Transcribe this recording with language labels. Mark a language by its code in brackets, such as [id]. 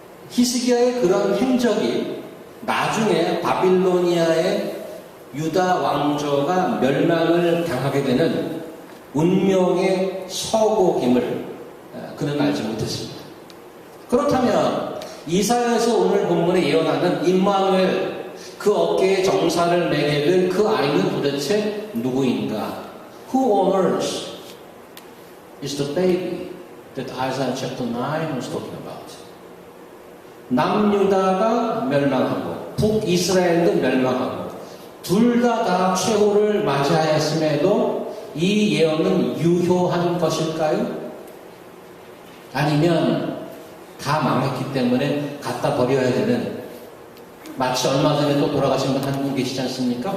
[ko] 히스기야의 그런 행적이 나중에 바빌로니아의 유다 왕조가 멸망을 당하게 되는 운명의 서곡임을 그는 알지 못했습니다. 그렇다면 이사야에서 오늘 본문에 예언하는 임마누엘, 그 어깨에 정사를 매게 될 그 아이는 도대체 누구인가? [en] Who on earth is the baby that Isaiah chapter 9 was talking about? [ko] 남유다가 멸망하고 북이스라엘도 멸망하고 둘 다 최후를 맞이하였음에도 이 예언은 유효한 것일까요? 아니면 다 망했기 때문에 갖다 버려야 되는, 마치 얼마 전에 또 돌아가신 분 한 분 계시지 않습니까?